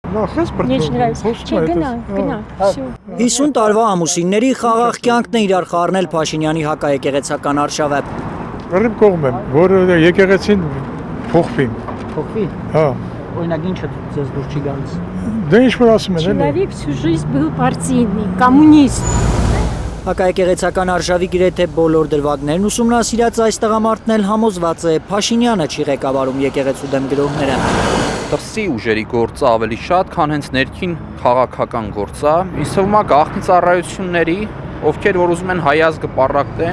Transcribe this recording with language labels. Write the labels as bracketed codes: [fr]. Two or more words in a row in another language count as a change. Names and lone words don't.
[ru] Мне очень нравится. [hy] Գնա, всё։ 50 տարվա ամուսինների խաղաղ կյանքն է իրար խառնել Փաշինյանի հակաեկեղեցական արշավը։ Ռիմ կողմ եմ, որ եկեղեցին փոխվի։ Փոխվի։ Հա։ Օրինակ ինչը ձեզ դուր չի գալիս։ Դե ինչ որ ասում են, էլի։ [ru] Человек всю жизнь был партийный, коммунист. [hy] Հակաեկեղեցական արշավի գրեթե բոլոր դրվագներն ուսումնասիրած այս տղամարդն էլ համոզված է Փաշինյանը չի ղեկավարում եկեղեցու դեմ գրոհները։ Դրսի ուժերի գործը ավելի շատ, քան հենց ներքին քաղաքական գործը։ Ինձ թվում է գաղտնի ծառայությունների, ովքեր որ ուզում են հայ ազգը պառակտեն։